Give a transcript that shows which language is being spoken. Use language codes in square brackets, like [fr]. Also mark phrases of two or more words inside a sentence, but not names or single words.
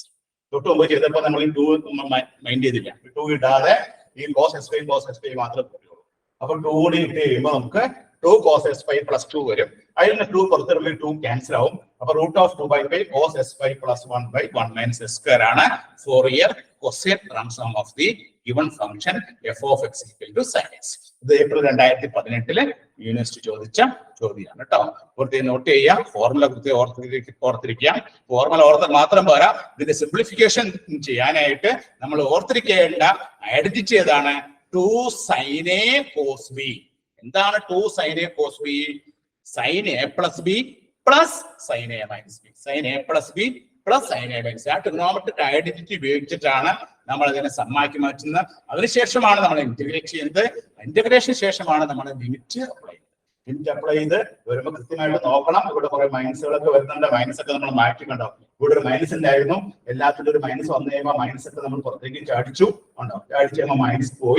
[ml] തൊട്ട് മുമ്പ് ചെയ്തപ്പോൾ നമ്മൾ ഈ 2 മൈൻഡ് ചെയ്തില്ല, 2 ഇടാതെ ഈ cos s π മാത്രമേ കിട്ടുള്ളൂ. അപ്പൊ 2 കൂടി ഇട്ട് കഴിയുമ്പോൾ നമുക്ക് 2 cos s π + 2 വരും. അതിൽ നിന്ന് 2 പുറത്തുള്ള 2 ക്യാൻസൽ ആവും. അപ്പൊ [en] root of [ml] 2/π cos s π + 1/1 - s² ആണ് [en] Fourier Cosine transform of the given function f of x = sin x. [ml] ഇത് ഏപ്രിൽ 2018 യൂണിവേഴ്സിറ്റി ചോദിച്ച ചോദ്യമാണ് കേട്ടോ. വെറുതെ നോട്ട് ചെയ്യാം, ഫോർമുല കൃത്യം ഓർത്തിരിക്കാം. ഫോർമുല ഓർത്താൽ മാത്രം പോരാ, ഇതിന്റെ സിംപ്ലിഫിക്കേഷൻ ചെയ്യാനായിട്ട് നമ്മൾ ഓർത്തിരിക്കേണ്ട ഐഡന്റിറ്റി ഏതാണ്, 2 sin a cos b. എന്താണ് 2 sin a cos b? sin a + b + sin a - b. sin a + b + sin a - b. ആ [en] trigonometric identity [ml] ഉപയോഗിച്ചിട്ടാണ് നമ്മൾ അതിനെ സമ്മാക്കി മാറ്റുന്നത്. അതിനുശേഷമാണ് നമ്മൾ ഇന്റഗ്രേറ്റ് ചെയ്യുന്നത്. ഇന്റഗ്രേഷൻ ശേഷമാണ് നമ്മൾ [en] limit apply [ml] ചെയ്യുന്നത്. [en] limit apply [ml] ചെയ്ത് വരുമ്പോൾ കൃത്യമായിട്ട് നോക്കണം. ഇവിടെ കുറെ മൈനസുകളൊക്കെ വരുന്നുണ്ട്, മൈനസ് ഒക്കെ നമ്മൾ മാറ്റിക്കണ്ടോ. ഇവിടെ ഒരു മൈനസ് ഉണ്ടായിരുന്നു, എല്ലാത്തിലും ഒരു മൈനസ് വന്നു കഴിയുമ്പോൾ മൈനസ് ഒക്കെ നമ്മൾ പുറത്തേക്ക് ചാടിച്ചു ഉണ്ടോ, ചാടിച്ചു കഴിയുമ്പോൾ മൈനസ് പോയി.